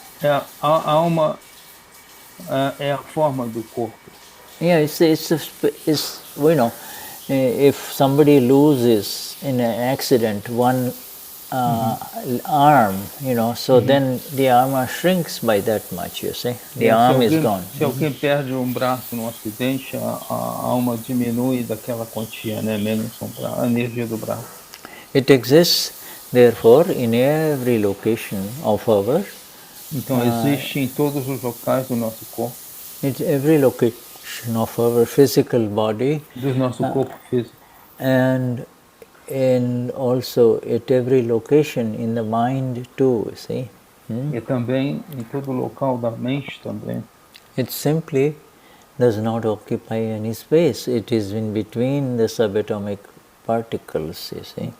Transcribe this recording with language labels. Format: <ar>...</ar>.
<pt>A alma é a forma do corpo.</pt> <en>Yeah, it's you know, if somebody loses in an accident one arm, you know, so then the arm shrinks by that much, you see. The arm is gone.</en> <pt>Se alguém perde um braço no acidente, a alma diminui daquela quantia, né? Menos a energia do braço.</pt> <en>It exists, therefore, in every location of our.</en> <pt>Então existe em todos os locais do nosso corpo.</pt> <en>It's every location of our physical body.</en> <pt>Do nosso corpo físico.</pt> <en>And also at every location in the mind too, you see.</en> <pt>E também em todo local da mente também.</pt> <en>It simply does not occupy any space. It is in between the subatomic particles, you see.</en>